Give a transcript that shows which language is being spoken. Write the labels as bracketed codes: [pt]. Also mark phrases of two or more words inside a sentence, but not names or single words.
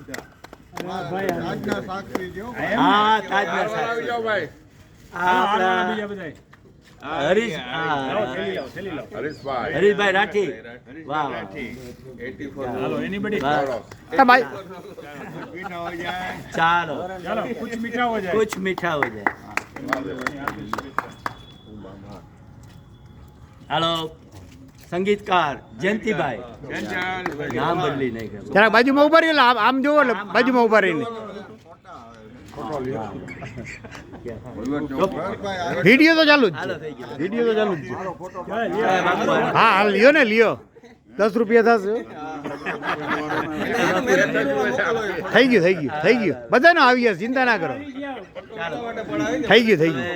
[gu] હા તાજના સાક્ષી આપણા હરીશભાઈ રાઠી વાહ ચાલો [hi] कुछ मीठा हो जाए [gu] હેલો સંગીતકાર જયંતીભાઈ નામ બદલી નહીં કર જરા બાજુમાં ઉભા રહી આમ જોવો એટલે બાજુમાં ઉભા રહીને વિડીયો તો ચાલુ જ છે વિડીયો તો ચાલુ જ છે હા હા લ્યો ને લ્યો 10 રૂપિયા થશે થઈ ગયું બધાનો આવી ગયા ચિંતા ના કરો થઈ ગયું